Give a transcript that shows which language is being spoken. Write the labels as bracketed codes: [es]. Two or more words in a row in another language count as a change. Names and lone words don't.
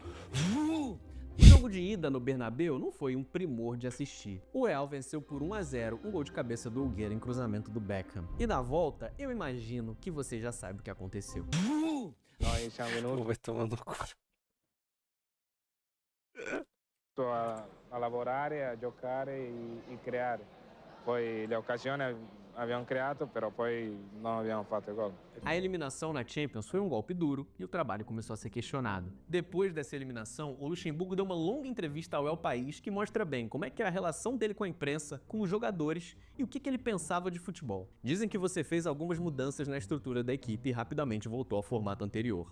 [pt] O jogo de ida no Bernabéu não foi um primor de assistir. O Real venceu por 1-0, um gol de cabeça do Hugueira em cruzamento do Beckham. E na volta, eu imagino que você já sabe o que aconteceu. Pô, vai tomar no cu. [it] A lavorare, a giocare e creare. Poi le occasioni abbiamo creato, però poi non abbiamo fatto il gol. [pt] A eliminação na Champions foi um golpe duro e o trabalho começou a ser questionado. Depois dessa eliminação, o Luxemburgo deu uma longa entrevista ao El País que mostra bem como é que é a relação dele com a imprensa, com os jogadores e o que ele pensava de futebol. Dizem que você fez algumas mudanças na estrutura da equipe e rapidamente voltou ao formato anterior.